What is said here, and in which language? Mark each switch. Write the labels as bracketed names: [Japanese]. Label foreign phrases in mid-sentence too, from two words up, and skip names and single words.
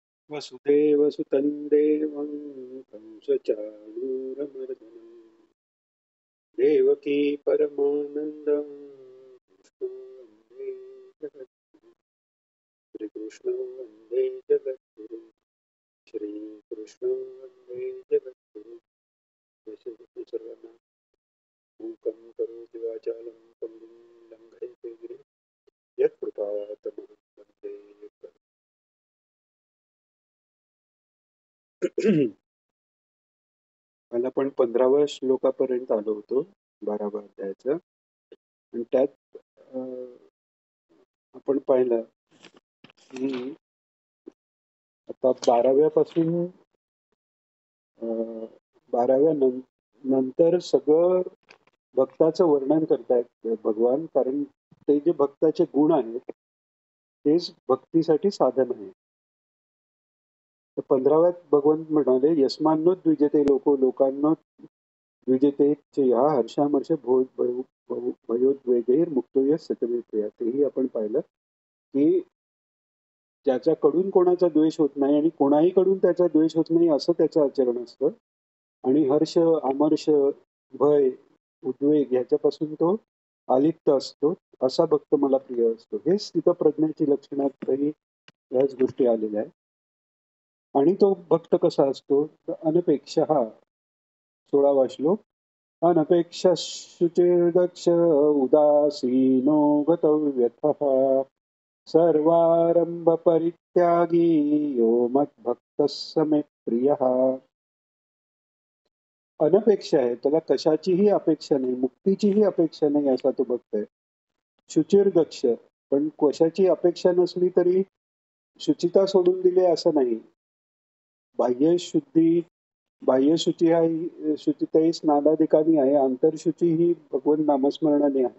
[Sanskrit] वसुदेवसुतं देवं कंसचाणूरमर्दनं देवकी परमानन्दं कृष्णं वन्दे जगद्गुरुं श्रीकृष्णं वन्दे जगद्गुरुं यशस्वी सर्वांना मूकं करोति वाचालं पङ्गुं लङ्घयते गिरिं यत्कृपातमहं वन्दे [Marathi] काल आपण 15व्या श्लोकापर्यंत आलो होतो 12व्या अध्यायाचं आणि त्यात आपण पाहिलं की आता 12व्या पासून 12व्या नंतर सगळं भक्ताचं वर्णन करतायत भगवान, कारण ते जे भक्ताचे गुण आहेत तेच भक्तीसाठी साधन आहे. तर 15व्यात भगवान म्हणाले, [Sanskrit] यस्मान्नो द्विजते लोको लोकांनो द्विजते ह्या हर्षामर्ष भयोद्वेगैर मुक्तो यः सतमे प्रिया. [Marathi] तेही आपण पाहिलं की ज्याच्याकडून कोणाचा द्वेष होत नाही आणि कोणाहीकडून त्याचा द्वेष होत नाही असं त्याचं आचरण असतं आणि हर्ष, अमर्ष, भय, उद्वेग ह्याच्यापासून तो अलिप्त असतो. असा भक्त मला प्रिय असतो. हे स्थितप्रज्ञाची लक्षणातही ह्याच गोष्टी आलेल्या आहेत. आणि तो भक्त कसा असतो तर [Sanskrit] अनपेक्षः 16वा श्लोक अनपेक्षः शुचिर्दक्ष उदासीनो गतव्यथः सर्वारंभ परित्यागी यो मद्भक्तः स मे प्रियः. [Marathi] अनपेक्षा आहे, त्याला कशाचीही अपेक्षा नाही, मुक्तीचीही अपेक्षा नाही असा तो भक्त आहे. शुचिर्दक्ष, पण कशाची अपेक्षा नसली तरी शुचिता सोडून दिली असं नाही. बाह्य शुद्धी, बाह्य शुची हा शुचिताही स्नानाधिकानी आहे, आंतरशुची ही भगवान नामस्मरणाने आहे.